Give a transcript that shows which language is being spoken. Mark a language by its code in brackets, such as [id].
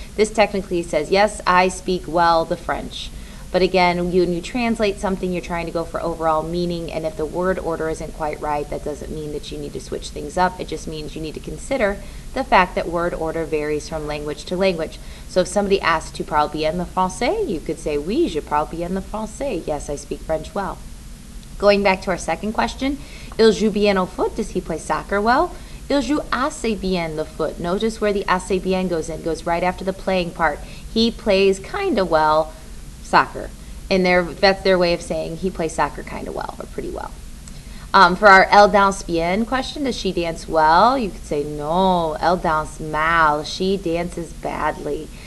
[en] This technically says, yes, I speak well the French. But again, when you translate something, you're trying to go for overall meaning, and if the word order isn't quite right, that doesn't mean that you need to switch things up. It just means you need to consider the fact that word order varies from language to language. So if somebody asks, [fr] tu parles bien le français, [en] you could say, [fr] oui, je parle bien le français. [en] Yes, I speak French well. Going back to our second question, [fr] il joue bien au foot, [en] does he play soccer well? [fr] Il joue assez bien le foot. [en] Notice where the assez bien goes in. It goes right after the playing part. He plays kind of well soccer, and that's their way of saying he plays soccer kind of well or pretty well. For our [fr] elle danse bien [en] question, does she dance well? You could say no, [fr] elle danse mal, [en] she dances badly.